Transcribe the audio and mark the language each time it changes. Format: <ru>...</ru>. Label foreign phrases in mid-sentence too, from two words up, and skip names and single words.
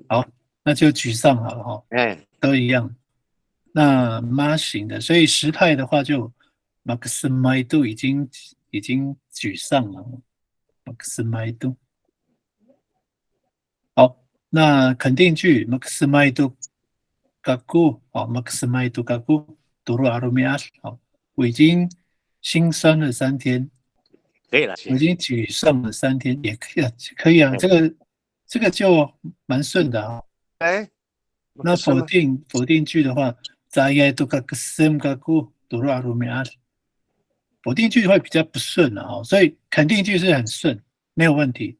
<zh>好，那就沮丧好了哈。都一样。那妈型的，所以时态的话就 maximidu 已经沮丧了。maximidu。好，那肯定句</zh> <ami>maximidu gaku</ami> <zh>好</zh> <ami>maximidu gaku duru arumias</ami> <zh>好，我已经心酸了3天。可以了，我已经沮丧了3天，也可以啊，这个就蛮顺的啊。那否定句的话，否定句会比较不顺了啊，所以肯定句是很顺，没有问题。</zh>